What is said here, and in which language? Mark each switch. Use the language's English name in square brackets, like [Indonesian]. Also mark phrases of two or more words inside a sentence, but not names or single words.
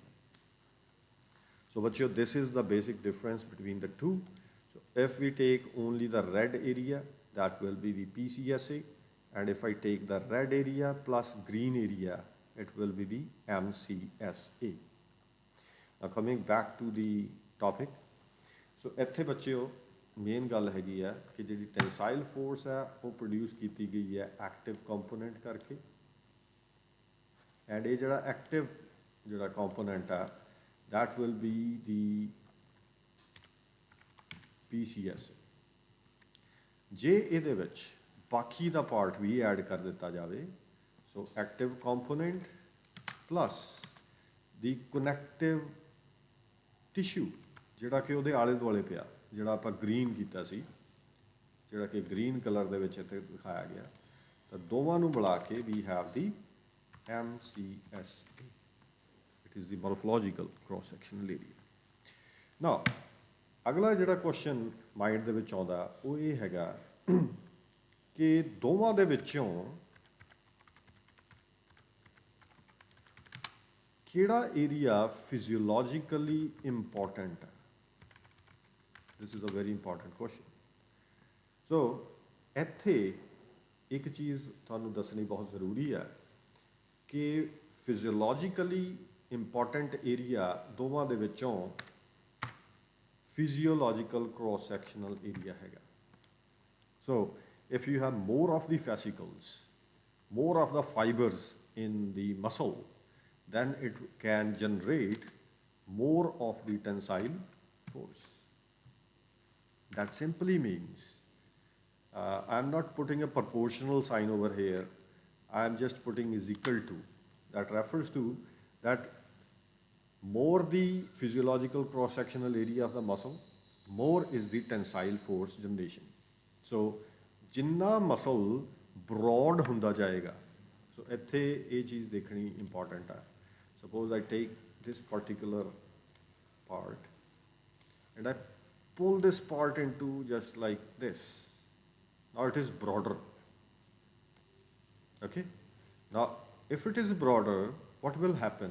[English] So bachyo, this is the basic difference between the two. So if we take only the red area, that will be the PCSA, and if I take the red area plus green area, it will be the MCSA. Now coming back to the topic, so [Punjabi] ਇੱਥੇ ਬੱਚਿਓ ਮੇਨ ਗੱਲ ਹੈਗੀ ਆ ਕਿ ਜਿਹੜੀ [English] tensile force [Punjabi] ਹੈ ਉਹ ਪ੍ਰੋਡਿਊਸ ਕੀਤੀ ਗਈ ਹੈ [English] active component [Punjabi] ਕਰਕੇ, ਐਂਡ ਇਹ ਜਿਹੜਾ ਐਕਟਿਵ ਜਿਹੜਾ ਕੰਪੋਨੈਂਟ ਆ [English] that will be the PCSA. [Punjabi] ਜੇ ਇਹਦੇ ਵਿੱਚ ਬਾਕੀ ਦਾ ਪਾਰਟ ਵੀ ਐਡ ਕਰ ਦਿੱਤਾ ਜਾਵੇ, ਸੋ [English] active component plus the connective tissue [Punjabi] ਜਿਹੜਾ ਕਿ ਉਹਦੇ ਆਲੇ ਦੁਆਲੇ ਪਿਆ, ਜਿਹੜਾ ਆਪਾਂ ਗ੍ਰੀਨ ਕੀਤਾ ਸੀ, ਜਿਹੜਾ ਕਿ [English] green colour [Punjabi] ਦੇ ਵਿੱਚ ਇੱਥੇ ਦਿਖਾਇਆ ਗਿਆ, ਤਾਂ ਦੋਵਾਂ ਨੂੰ ਮਿਲਾ ਕੇ [English] we have the MCSA. It is the morphological cross-sectional area. Now, [Punjabi] ਅਗਲਾ ਜਿਹੜਾ [English] question mind [Punjabi] ਦੇ ਵਿੱਚ ਆਉਂਦਾ ਉਹ ਇਹ ਹੈਗਾ ਕਿ ਦੋਵਾਂ ਦੇ ਵਿੱਚੋਂ ਕਿਹੜਾ ਏਰੀਆ [English] physiologically important [Punjabi] ਹੈ? [English] This is a very important question. So, [Punjabi] ਇੱਥੇ ਇੱਕ ਚੀਜ਼ ਤੁਹਾਨੂੰ ਦੱਸਣੀ ਬਹੁਤ ਜ਼ਰੂਰੀ ਹੈ ਕਿ [English] physiologically important area [Punjabi] ਦੋਵਾਂ ਦੇ ਵਿੱਚੋਂ [English] physiological cross-sectional area [Punjabi] ਹੈਗਾ. [English] So, if you have more of the fascicles, more of the fibers in the muscle, then it can generate more of the tensile force. That simply means, I'm not putting a proportional sign over here, I'm just putting is equal to. That refers to that more the physiological cross-sectional area of the muscle, more is the tensile force generation. [Punjabi] So, जिन्ना [English] muscle broad [Punjabi] ਹੁੰਦਾ ਜਾਏਗਾ, so ਇੱਥੇ ਇਹ ਚੀਜ਼ ਦੇਖਣੀ important ਹੈ. [English] Suppose I take this particular part and I pull this part into just like this. Now it is broader. Okay? Now, if it is broader, what will happen?